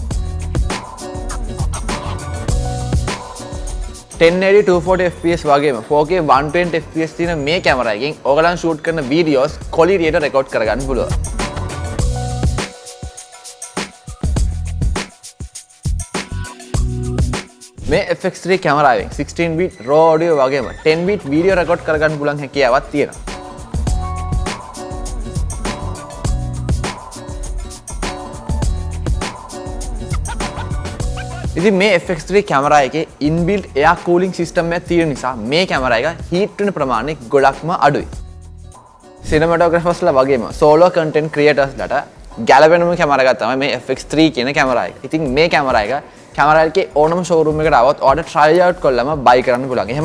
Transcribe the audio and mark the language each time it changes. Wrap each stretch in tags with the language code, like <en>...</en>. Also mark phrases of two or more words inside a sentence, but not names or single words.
<si>1080 240 fps වගේම 4K 120 fps තියෙන මේ කැමරා එකෙන් ඔයගලන් shoot කරන</si> <en>videos quality</en> <si>එකට record කරගන්න පුළුවන්. මේ FX3 කැමරාවෙන්</si> <en>16 bit raw audio</en> <si>වගේම</si> <en>10 bit video record</en> <si>කරගන්න පුළුවන් හැකියාවක් තියෙනවා. ඉතින් මේ FX3 කැමරා එකේ</si> <en>inbuilt air cooling system</en> <si>එකක් තියෙන නිසා මේ කැමරා එක heat වෙන ප්‍රමාණය ගොඩක්ම අඩුයි. cinematographers ලා වගේම</si> <en>solo content creators</en> <si>ලට ගැලපෙනම කැමරා එකක් තමයි මේ FX3 කියන කැමරා එක. ඉතින් මේ කැමරා එක කැමරා එකේ ඕනම showroom එකකට આવත් ඔයාලට</si> <en>try out</en> <si>කරලම buy කරන්න පුළුවන්.</si>